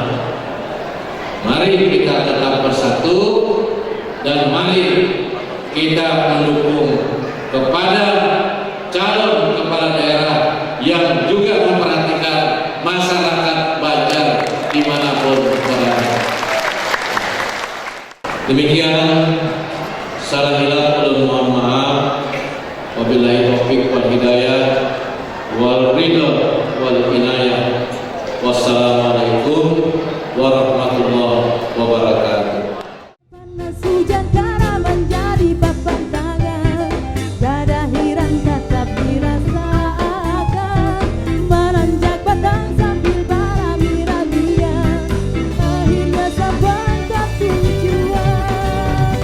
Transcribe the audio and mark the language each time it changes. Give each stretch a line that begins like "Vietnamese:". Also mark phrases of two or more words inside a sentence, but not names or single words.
Indonesian: Mari kita tetap bersatu dan mari kita mendukung kepada calon kepala daerah yang juga memperhatikan masyarakat Banjar dimanapun berada. Demikian, salah hilaf dan mohon maaf.
Arabic: وبالله التوفيق والهداية والرضا والعناية. والسلام عليكم ورحمة الله وبركاته.
Indonesian: Panas hujan kara menjadi papan tangan, dada hirang tetap dirasakan, menanjak batang sambil beramir-amiran, akhirnya sampai ke tujuan.